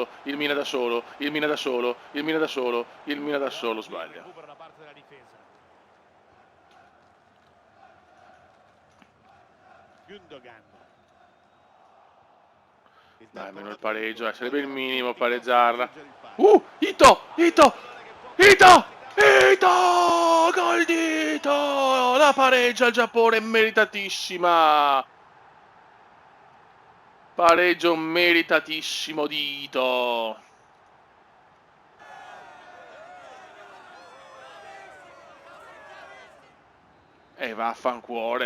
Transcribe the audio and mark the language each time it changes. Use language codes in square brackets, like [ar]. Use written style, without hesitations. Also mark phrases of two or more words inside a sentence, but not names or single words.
[it] Il Mina da solo. Il Mina da solo. Il Mina da solo. Il Mina da solo. Sbaglia. Recupero da parte della difesa. Gundogan. Dai, meno il pareggio, sarebbe il minimo pareggiarla. Ito! Ito! Ito! Ito! Gol di Ito! La pareggia il Giappone, meritatissima! Pareggio meritatissimo di Ito. E vaffancuore.